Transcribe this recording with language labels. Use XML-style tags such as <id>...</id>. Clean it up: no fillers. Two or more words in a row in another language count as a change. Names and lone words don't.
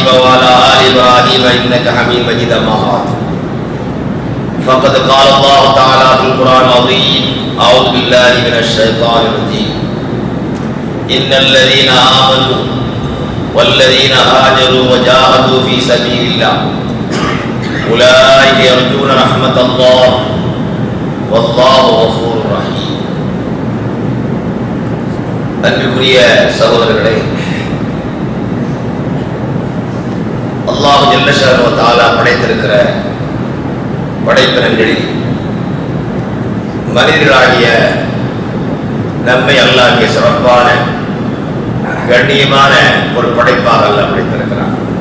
<ar>وعلى آل إبراهيم إنك حميد مجيد أما بعد فقد قال الله تعالى في القرآن العظيم أعوذ بالله من الشيطان الرجيم إن الذين آمنوا والذين هاجروا وجاهدوا في سبيل الله أولئك يرجون رحمة الله والله غفور رحيم</ar> <ta>அன்பிற்குரிய சகோதரர்களே,</ta> <ar>الله جل شأنه وتعالى</ar> <ta>படைத்திருக்கிற படைப்பினங்களில் மனிதர்களாகிய நம்மை அல்லாஹ் சிறப்பான கண்ணியமான ஒரு படைப்பாக அல்லாஹ் படைத்திருக்கிறார்.</ta>